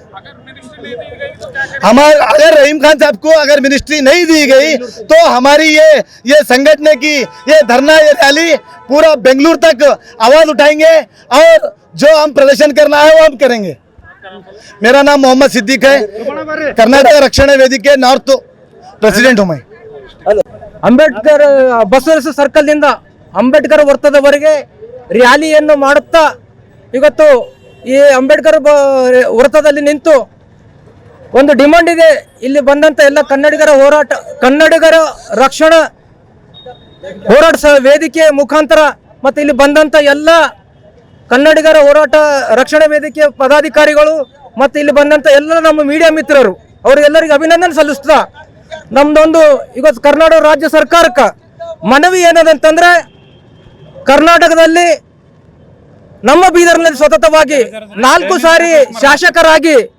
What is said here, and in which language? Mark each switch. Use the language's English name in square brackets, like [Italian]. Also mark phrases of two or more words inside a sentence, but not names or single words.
[Hindi] अगर रहीम खान साहब को अगर मिनिस्ट्री नहीं दी गई तो हमारी ये संगठन की ये धरना, ये रैली पूरा बेंगलुरु तक आवाज उठाएंगे और जो हम प्रदर्शन करना है वो हम करेंगे। मेरा नाम मोहम्मद सिद्दीक है, कर्नाटक रक्षणा वेदिके नॉर्थ प्रेसिडेंट हूँ मैं। [Kannada] ಅಂಬೇಡ್ಕರ್ ಬಸವೇಶ್ವರ ಸರ್ಕಲ್ ನಿಂದ ಅಂಬೇಡ್ಕರ್ ವೃತ್ತದವರೆಗೆ ರ್ಯಾಲಿಯನ್ನು ಮಾಡುತ್ತಾ ಇವತ್ತು ಈ ಅಂಬೇಡ್ಕರ್ ವೃತ್ತದಲ್ಲಿ ನಿಂತು ಒಂದು ಡಿಮಾಂಡ್ ಇದೆ. ಇಲ್ಲಿ ಬಂದಂತ ಎಲ್ಲ ಕನ್ನಡಿಗರ ರಕ್ಷಣಾ ಹೋರಾಟ ವೇದಿಕೆ ಮುಖಾಂತರ ಮತ್ತೆ ಇಲ್ಲಿ ಬಂದಂತ ಎಲ್ಲ ಕನ್ನಡಿಗರ ಹೋರಾಟ ರಕ್ಷಣಾ ವೇದಿಕೆ ಪದಾಧಿಕಾರಿಗಳು ಮತ್ತೆ ಇಲ್ಲಿ ಬಂದಂತ ಎಲ್ಲ ನಮ್ಮ ಮೀಡಿಯಾ ಮಿತ್ರರು ಅವರಿಗೆಲ್ಲರಿಗೂ ಅಭಿನಂದನೆ ಸಲ್ಲಿಸ್ತಾ ನಮ್ದೊಂದು ಇವತ್ತು ಕರ್ನಾಟಕ ರಾಜ್ಯ ಸರ್ಕಾರಕ್ಕೆ ಮನವಿ ಏನದಂತಂದ್ರೆ ಕರ್ನಾಟಕದಲ್ಲಿ ನಮ್ಮ ಬೀದರ್ನಲ್ಲಿ ಸತತವಾಗಿ 4 ಸಾರಿ ಶಾಸಕರಾಗಿ